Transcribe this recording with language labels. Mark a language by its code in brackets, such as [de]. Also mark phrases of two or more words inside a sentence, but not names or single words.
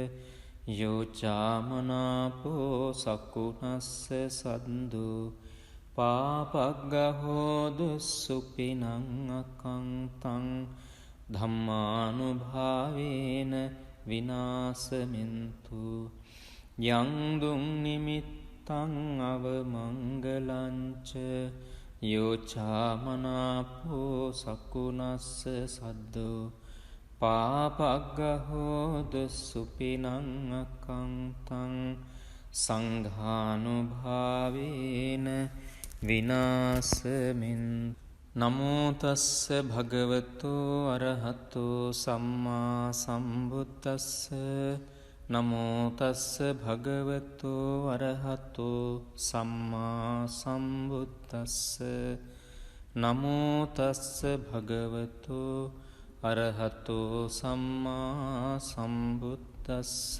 [pi] යෝචාමනාපෝ සකුණස්ස සද්දු පාපග්ගහෝදු සුපිනං අකංතං ධම්මානුභාවේන විනාසමින්තු යං දුං නිමිත්තං අවමංගලංච යෝචාමනාපෝ සකුණස්ස සද්දු පාපග්ගහෝද සුපිනං අකංතං සංඝානුභාවේන විනාසමින් නමෝ තස්ස භගවතු අරහතු සම්මා සම්බුද්දස්ස නමෝ තස්ස භගවතු අරහතු සම්මා සම්බුද්දස්ස නමෝ තස්ස භගවතු අරහතු සම්මා සම්බුද්දස්ස